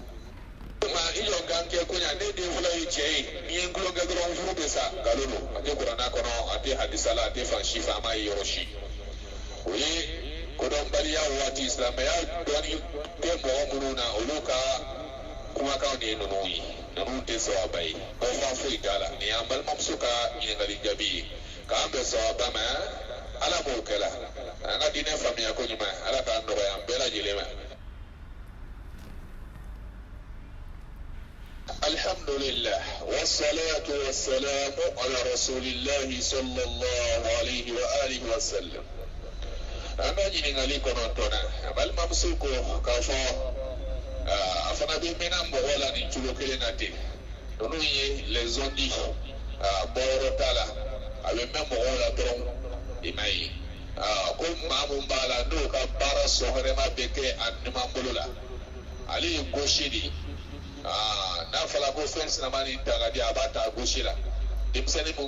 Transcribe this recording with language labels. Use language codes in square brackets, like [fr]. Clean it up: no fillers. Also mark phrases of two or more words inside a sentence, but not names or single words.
[bm] i jɔ kan kɛ ko ɲa ne den fɔlɔ ye cɛ ye n'i ye n tulo kɛ dɔrɔn furu bɛ sa nkalon don a tɛ kuranna kɔnɔ a tɛ hadisa la a tɛ fan si fɛ an m'a ye yɔrɔ si o ye kodɔnbaliya waati silamɛya dɔɔni tɛ mɔgɔ minnu na olu ka kumakan de ye ninnu ye ninnu tɛ sawaba ye bɔfan foyi t'a la nin y'an balimamuso ka ɲininkali jaabi ye k'an bɛn sawaba ma ala m'o kɛla an ka diinɛ faamuya ko ɲuman ala k'a nɔgɔya an bɛɛ lajɛlen ma. [ar] الحمد لله والصلاة والسلام على رسول الله صلى الله عليه وعلى آله وسلم. [bm] An bɛ ɲininkali kɔnɔntɔn na a balimamuso ko k'a fɔ a fana bɛ mɛnna mɔgɔ la nin cogo kelen na ten ninnu ye [fr] les ondits [bm] bɔyɔrɔ t'a la a bɛ mɛn mɔgɔw la dɔrɔn i m'a ye ko maa mun b'a la n'o ka baara sɔgɔrɛma bɛ kɛ a numan bolo la ale ye gauche de ye n'a fɔra ko fɛn sinama ni ta ka di a b'a ta gauche la denmisɛnnin mun